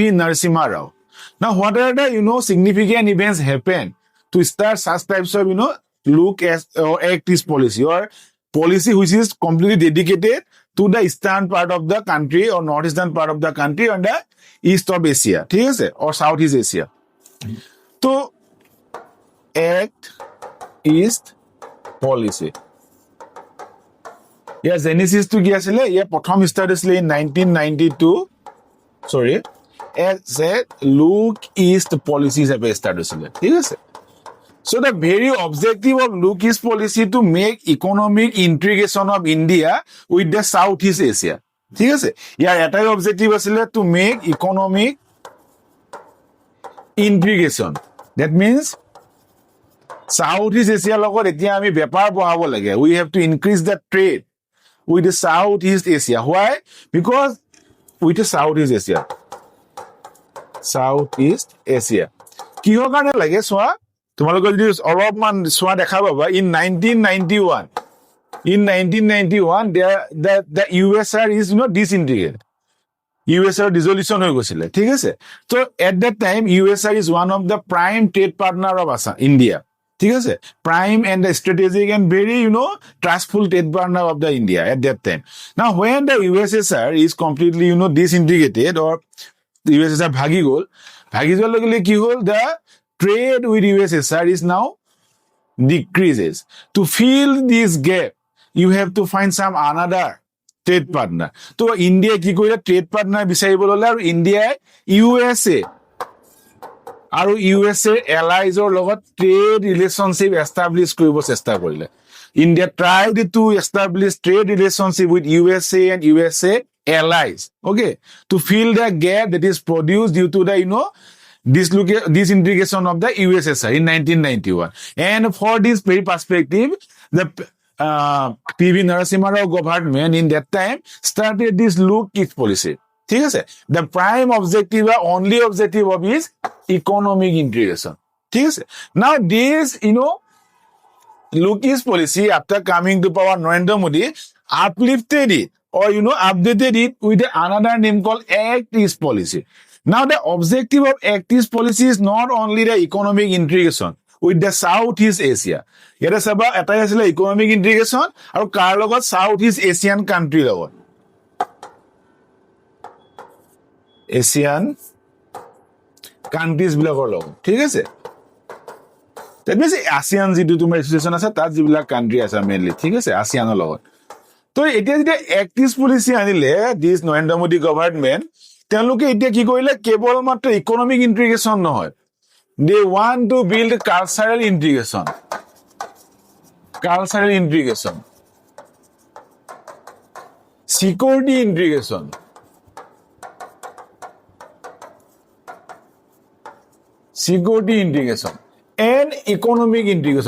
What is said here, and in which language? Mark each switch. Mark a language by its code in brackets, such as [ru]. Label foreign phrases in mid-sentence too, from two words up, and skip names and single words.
[en] Narasimha Rao. Now, what are the, significant events happen to start such types of, Look as or Act East policy, or policy which is completely dedicated to the eastern part of the country or northeastern part of the country and the east of Asia, [as] ঠিক আছে, [en] or Southeast Asia. [as] তো Act East policy, ইয়াৰ জেনেচিছটো কি আছিলে? ইয়াৰ প্ৰথম ষ্টাৰ্ট হৈছিলে [en] in 1992, as a [as] Look East policy হিচাপে ষ্টাৰ্ট হৈছিলে। ঠিক আছে, [en] so the very objective of Look East policy to make economic integration of India with the Southeast Asia. [as] ঠিক আছে, ইয়াৰ এটাই অবজেক্টিভ আছিলে [en] to make economic integration. That means [as] Southeast Asia লগত এতিয়া আমি বেপাৰ বঢ়াব লাগে. [en] We have to increase the trade with the Southeast Asia. Why? Because with the Southeast Asia. Southeast Asia. [as] কিহৰ কাৰণে লাগে চোৱা, তোমালোকে যদি অলপমান চোৱা দেখা পাবা, [en] in 1991, the USSR is disintegrated. [as] USSR dissolution হৈ গৈছিলে, ঠিক আছে? [en] So at that time, USSR is one of the prime trade partner of India. [as] ঠিক আছে? [en] Prime and the strategic and very, trustful trade partner of the India at that time. Now, when the USSR is completely, disintegrated or the USSR [as] ভাগি যোৱাৰ লগে লগে কি হ'ল, [en] the trade with USSR is now decreases. To fill this gap, you have to find some another trade partner. [as] So India কি কৰিলে [en] trade partner [as] বিচাৰিব ল'লে আৰু ইণ্ডিয়াই USA আৰু USA allies-ৰ লগত [en] trade relationship establish [as] কৰিব চেষ্টা কৰিলে. [en] India tried to establish trade relationship with USA and USA allies, okay, to fill the gap that is produced due to the, disintegration of the USSR in 1991. And for this very perspective, the PV Narasimha Rao government in that time started this look east policy. [as] ঠিক আছে? [en] The prime objective or only objective of is economic integration. [as] ঠিক আছে? [en] Now this, look east policy after coming to power, Narendra Modi uplifted it or, updated it with another name called Act East policy. Now the objective of Act East policy is not only the economic integration with the Southeast Asia. [as] এইটো চাবা এটাই আছিলে [en] economic integration [as] আৰু কাৰ লগত [en] Southeast Asian country [as] লগত. [en] Asian countries [as] বিলাকৰ লগত. ঠিক আছে? [en] That means [as] ASEAN যিটো তোমাৰ association আছে তাত যিবিলাক country আছে mainly. ঠিক আছে? ASEAN logot. তো এতিয়া যেতিয়া Act East policy আনিলে [en] this Narendra Modi government, [as] তেওঁলোকে এতিয়া কি কৰিলে, কেৱল মাত্ৰ ইকোনমিক ইন্টিগ্ৰেশ্যন নহয়, [en] they want to build cultural integration, security integration, and economic integration.